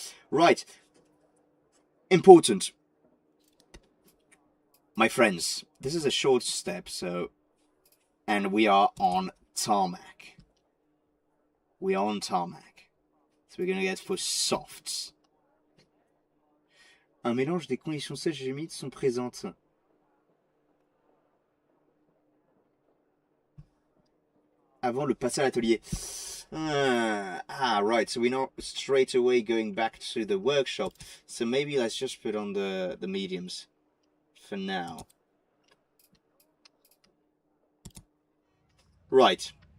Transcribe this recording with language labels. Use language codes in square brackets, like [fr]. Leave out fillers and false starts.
[en] Right, important, my friends, this is a short step, and we are on tarmac. We are on tarmac. So we're gonna get for softs. [fr] Un mélange des conditions sèches et humides sont présentes. Avant le passage à l'atelier. [en] Right, so we're not straight away going back to the workshop. So maybe let's just put on the mediums for now. Right.